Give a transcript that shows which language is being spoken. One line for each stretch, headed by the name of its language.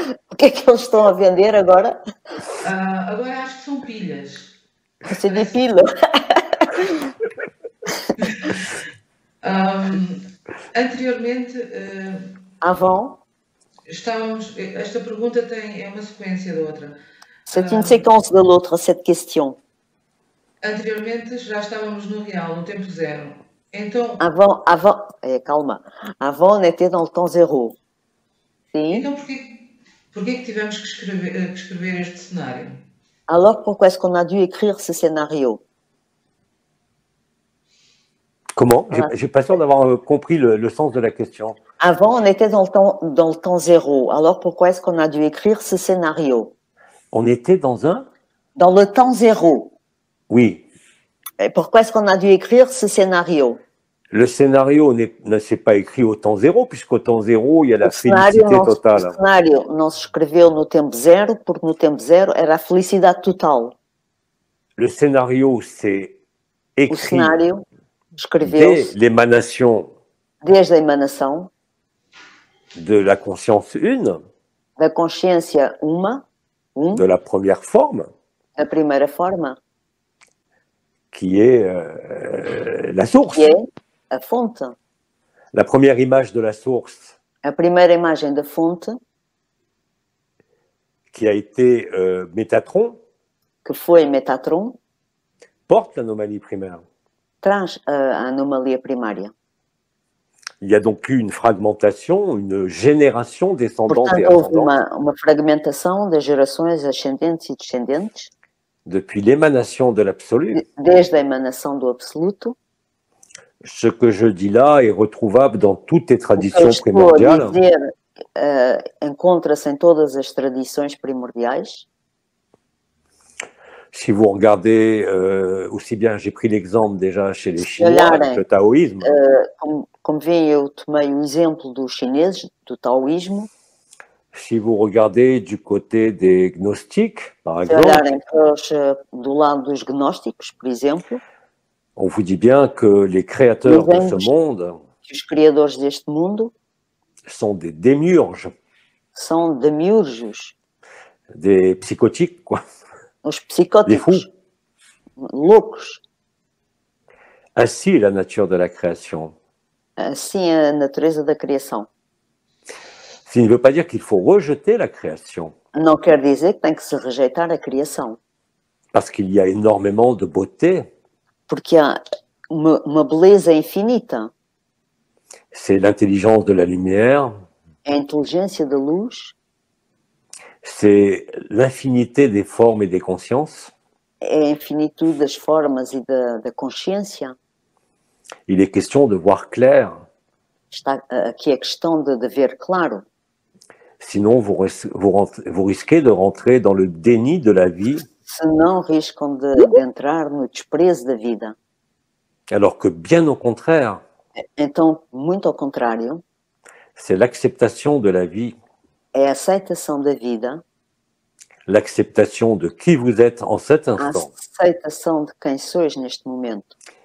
Portuguese: O que é que eles estão a vender agora? Agora acho que são pilhas.
French: C'est des piles.
Portuguese: Anteriormente,
French: Avant,
Portuguese: esta pergunta é uma sequência da outra.
French: c'est une séquence de l'autre, cette question.
Portuguese: Anteriormente já estávamos no real, no tempo zero. Então, calma.
French: Avant, on était dans le temps zéro.
Portuguese: Sim. Então porquê que tivemos que escrever este cenário?
French: Alors, pourquoi est-ce qu'on a dû écrire ce scénario? Comment? J'ai pas sûr d'avoir compris le sens de la question. Avant, on était dans le temps zéro. Alors, pourquoi est-ce qu'on a dû écrire ce scénario? On était dans le temps zéro. Oui. Et pourquoi est-ce qu'on a dû écrire ce scénario? Le scénario ne s'est pas écrit au temps zéro, puisqu'au temps zéro, il y a la félicité totale.
Portuguese: O cenário não se escreveu no tempo zero, porque no tempo zero era a felicidade total.
French: Le scénario s'est écrit
Portuguese: o cenário escreveu-se desde a emanação
French: de la conscience une,
Portuguese: da consciência
French: de la première forme,
Portuguese: a primeira forma,
French: qui est la source.
Portuguese: Que é a fonte.
French: La première image de la source,
Portuguese: A primeira imagem da fonte,
French: qui a été Métatron,
Portuguese: que foi Métatron,
French: porte l'anomalie primaire.
Portuguese: traz a anomalia primária.
French: Il y a donc eu une fragmentation, une génération descendante
Portuguese: Portanto,
French: et
Portuguese: houve
French: ascendante.
Portuguese: uma fragmentação das gerações ascendentes e descendentes,
French: Depuis l'émanation de l'absolu.
Portuguese: Desde a emanação do absoluto.
French: Ce que je dis là est retrouvable dans toutes les traditions
Portuguese: O que eu
French: primordiales.
Portuguese: estou a dizer encontra-se em todas as tradições primordiais.
French: Si vous regardez, aussi bien, j'ai pris l'exemple déjà chez les Chinois, avec le taoïsme.
Portuguese: Como veem, eu tomei o exemplo dos chineses, do taoísmo.
French: Si vous regardez du côté des gnostiques, par
Portuguese: Se
French: exemple,
Portuguese: olharem do lado dos gnósticos, por exemplo,
French: on vous dit bien que les créateurs de ce monde
Portuguese: os criadores deste mundo
French: sont des démiurges,
Portuguese: são demiurgos,
French: des psychotiques, quoi.
Portuguese: Os psicóticos,
French: des fous.
Portuguese: Loucos.
French: Ainsi est la nature de la création.
Portuguese: Assim é a natureza da criação.
French: Ce qui ne veut pas dire qu'il faut rejeter la création.
Portuguese: Não quer dizer que tem que se rejeitar a criação.
French: Parce qu'il y a énormément de beauté.
Portuguese: Porque há uma beleza infinita.
French: C'est l'intelligence de la lumière.
Portuguese: É a inteligência da luz.
French: C'est l'infinité des formes et des consciences.
Portuguese: É a infinitude das formas e da consciência.
French: Il est question de voir clair.
Portuguese: Está aqui a questão de ver claro.
French: Sinon, vous risquez de rentrer dans le déni de la vie.
Portuguese: Senão riscam de entrar no desprezo da vida.
French: Alors que bien au contraire.
Portuguese: Então, muito ao contrário.
French: C'est l'acceptation de la vie.
Portuguese: É a aceitação da vida.
French: L'acceptation de qui vous êtes en cet instant.
Portuguese: A aceitação de quem sois neste momento.